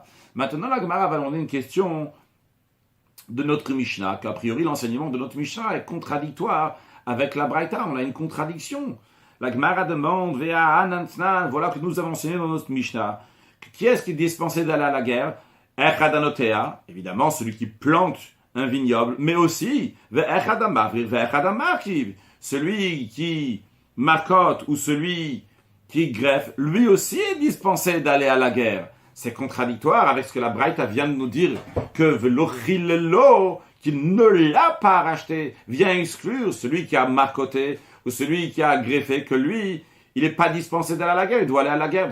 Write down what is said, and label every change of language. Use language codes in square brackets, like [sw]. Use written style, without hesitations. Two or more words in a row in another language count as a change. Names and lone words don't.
[fr] Maintenant, la Gemara va demander une question de notre Mishnah, qu'a priori l'enseignement de notre Mishnah est contradictoire avec la Braïta, on a une contradiction. La Gemara demande, voilà que nous avons enseigné dans notre Mishnah, Qui est-ce qui est dispensé d'aller à la guerre? [he] אחד הנוטע, [fr] évidemment, celui qui plante un vignoble, mais aussi [he] ואחד המבריך ואחד המרכיב, [fr] celui qui marcotte ou celui qui greffe, lui aussi est dispensé d'aller à la guerre. C'est contradictoire avec ce que la Braïta vient de nous dire, que ve'lochilelo, qu'il ne l'a pas racheté, vient exclure celui qui a marcoté ou celui qui a greffé, que lui, il n'est pas dispensé d'aller à la guerre, il doit aller à la guerre.